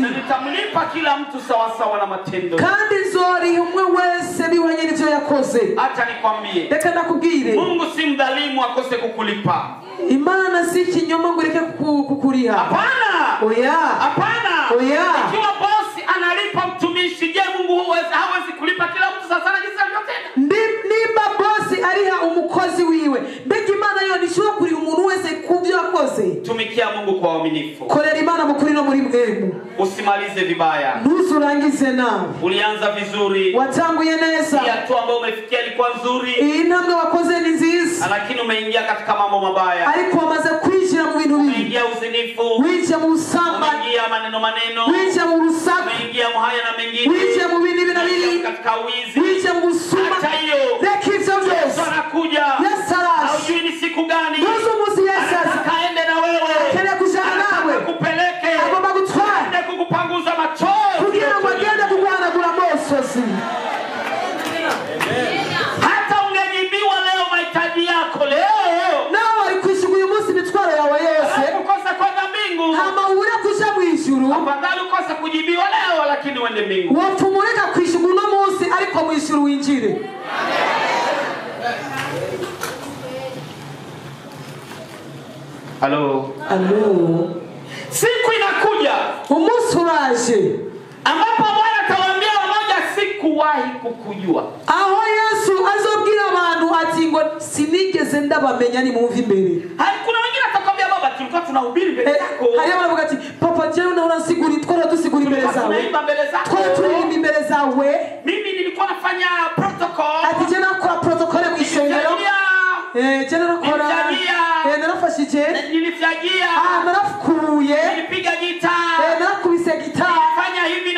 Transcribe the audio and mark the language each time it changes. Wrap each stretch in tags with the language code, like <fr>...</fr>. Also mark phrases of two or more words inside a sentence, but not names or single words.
<sw>Na nitamlipa kila mtu sawa sawa na matendo.</sw> <rn>kandi nzoriha umwe wese bihwanye n'ivyo yakoze.</rn> <sw>Acha nikwambie,</sw> <rn>reka ndakubwire,</rn> <sw>Mungu si mdhalimu akose kukulipa.</sw> <rn>Imana si ikinyoma ngo ureke kukuriha.</rn> <sw>Hapana.</sw> <rn>oya</rn> <sw>Hapana.</sw> <rn>Oya.</rn> <sw>Ikiwa bosi analipa mtumishi, je, Mungu hawezi kulipa kila mtu sasa na jinsi alivyotenda?</sw> <rn>nimba bosi ariha umukozi wiwe, mbega Imana yo nishobora kuriha umuntu wese kubyo yakoze?</rn> <sw>Tumikia Mungu kwa uaminifu.</sw> <rn>korera Imana mukuri no muri mwemu,</rn> <sw>Usimalize vibaya.</sw> <rn>ntuzurangize nawe.</rn> <sw>Ulianza vizuri.</sw> <rn>watanguye neza,</rn> <sw>Hii hatua ambayo umefikia ilikuwa nzuri,</sw> <rn>iyi ntambwe wakoze ni nziza,</rn> <sw>lakini umeingia katika mambo mabaya.</sw> <rn>ariko wamaze kwinjira mu bintu bibi.</rn> <sw>Umeingia uzinifu,</sw> <rn>winjiye mu busambanyi,</rn> <sw>umeingia maneno,</sw> <rn>winjiye mu rusaku,</rn> <sw>umeingia haya na mengine,</sw> <rn>winjiye mu bindi bintu bibi,</rn> <sw>katika wizi.</sw> <rn>winjiye mu busuma.</rn> <sw>Acha hiyo.</sw> <rn>reka ivyo Yesu byose.</rn> <sw>anakuja.</sw> <rn>Yesu araje.</rn> <sw>Haujui ni siku gani.</sw> <rn>Tuzi umunsi Yesu aza.</rn> <sw>Anataka aende na wewe.</sw> <rn>Akeneye kujana nawe.</rn> <sw>Akupeleke.</sw> <rn>agomba gutwara</rn> <sw>Aende kukupanguza machozi.</sw> <rn>kugira ngo agende kuguhanagura amosozi.</rn> <sw>Hata ungejibiwa leo mahitaji yako leo.</sw> <rn>nawe wari kwishyurwa uyu munsi imitwaro yawe yose,</rn> <sw>Ukosa kwenda mbingu.</sw> <rn>hama ubure kuja mu ijuru.</rn> <sw>Afadhali ukose kujibiwa leo lakini uende mbingu.</sw> <rn>wapfuma ureka kwishyurwa uno munsi, ariko mu ijuru winjire. Halo. Alo.</rn> <sw>Siku inakuja</sw> <rn>umunsi uraje</rn> <sw>ambapo Bwana atawaambia wamoja, sikuwahi kukujua.</sw> <rn>aho Yesu azobwira abantu ati ngo sinigeze ndabamenya, ni mumva imbere.</rn> <sw>Kuna wengine atakwambia baba, tulikuwa tunahubiri mbele zako.</sw> <rn>hariyo baravuga ati papa jewe nawe urasigura, twara dusigura imbere zawe,</rn> <sw>Tunaimba mbele zako.</sw> <rn>twara turirimba imbere zawe.</rn> <sw>Mimi nilikuwa nafanya protocol.</sw> <rn>ati je nakora protokole mu ishengero, je narakora, narafashije,</rn> <sw>Nilifyagia.</sw> <rn>narafukuye,</rn> <sw>Nilipiga gita.</sw> <rn>narakubise gitari,</rn> <sw>Fanya</sw>